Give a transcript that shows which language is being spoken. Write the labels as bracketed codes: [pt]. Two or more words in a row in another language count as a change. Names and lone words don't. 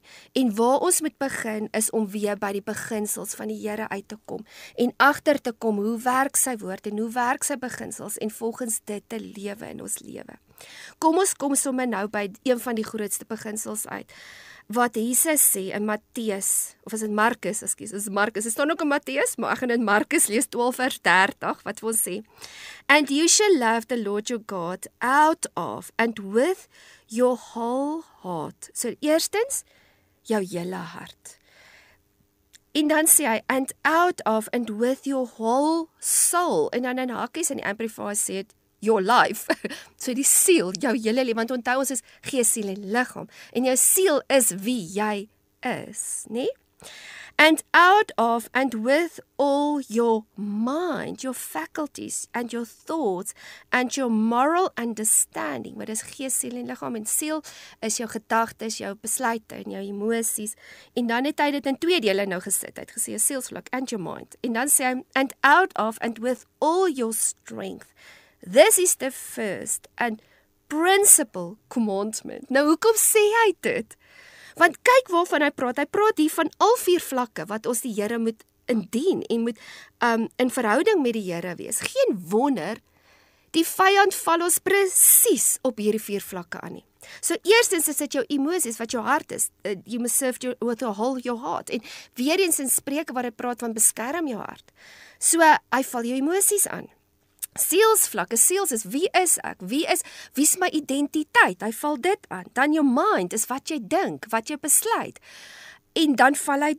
[af] En waar ons moet begin is om weer by die beginsels van die Here uit te kom en agter te kom hoe werk sy woord en hoe werk sy beginsels en volgens dit te lewe in ons lewe. Kom ons kom sommer nou by een van die grootste beginsels uit. Wat Jesus sê in Matteus, of is dit Markus, is Markus, dit staan ook in Matteus, maar ek gaan in Markus lees 12 vers 30, wat wil sê, [en] and you shall love the Lord your God out of and with your whole heart. [af] So eerstens, jou hele hart. En dan sê hy, [en] and out of and with your whole soul. [af] En dan in hakies in die Amplifier sê het, [en] your life, [af] so die siel, jou hele lewe, want onthou ons is gees, siel en liggaam, en jou siel is wie jy is, nie? [en] And out of and with all your mind, your faculties and your thoughts and your moral understanding, [af] wat is gees, siel en liggaam, en siel is jou gedagtes, jou besluite en jou emosies, en dan het hy dit in 2 dele nou gesit, hy het gesê, jou sielsvlak [en] and your mind, [af] en dan sê hy, [en] and out of and with all your strength. This is the first and principal commandment. [af] Nou, hoekom sê hy dit? Want kyk waarvan hy praat hier van al 4 vlakke wat ons die Here moet indien en moet in verhouding met die Here wees. Geen wonder, die vyand val ons presies op hierdie 4 vlakke aan nie. So eerstens is dit jou emosies, wat jou hart is. [en] You must serve with your heart. [af] En weer eens in Spreuke waar hy praat van beskerm jou hart. So hy val jou emosies aan. Sielsvlakke, siels is wie is ek, wie is my identiteit, hy val dit aan. Dan jou mind is wat jy dink, wat jy besluit, en dan val hy dit aan.